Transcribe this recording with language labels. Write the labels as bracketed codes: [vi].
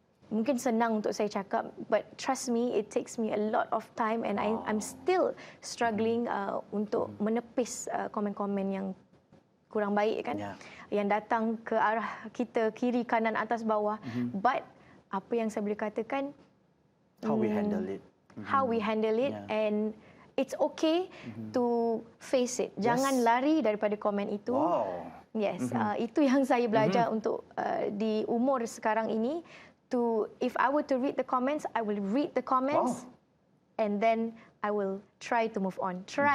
[ms] Mungkin senang untuk saya cakap, [en] but trust me, it takes me a lot of time and I'm still struggling [ms] untuk menepis komen-komen yang kurang baik kan, yang datang ke arah kita, kiri, kanan, atas, bawah. [en] But [ms] apa yang saya boleh katakan, [en] how we handle it. How we handle it, and it's okay to face it. [ms] Jangan lari daripada komen itu. [en] Yes, [ms] itu yang saya belajar untuk di umur sekarang ini. [en] If I were to read the comments, I will read the comments, and then I will try to move on.